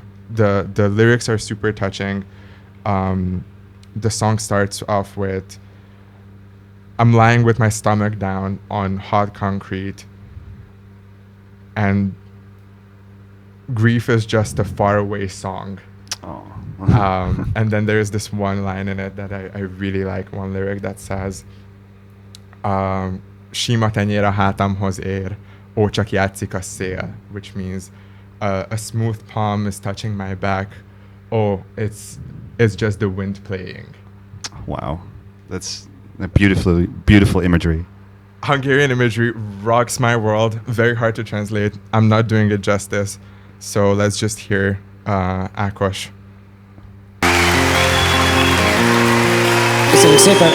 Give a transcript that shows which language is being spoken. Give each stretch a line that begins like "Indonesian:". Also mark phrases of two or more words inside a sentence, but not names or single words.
English: The lyrics are super touching. The song starts off with, I'm lying with my stomach down on hot concrete, and grief is just a faraway song. Oh. And then there's this one line in it that I really like, one lyric that says,
Hungarian: Sima tenyér a hátamhoz ér, ó csak játszik a szél,
English: which means a smooth palm is touching my back, oh, it's just the wind playing. Wow. That's a beautiful imagery. Hungarian imagery rocks my world. Very hard to translate. I'm not doing it justice. So let's just hear Ákos.
Hungarian: Köszönjük szépen!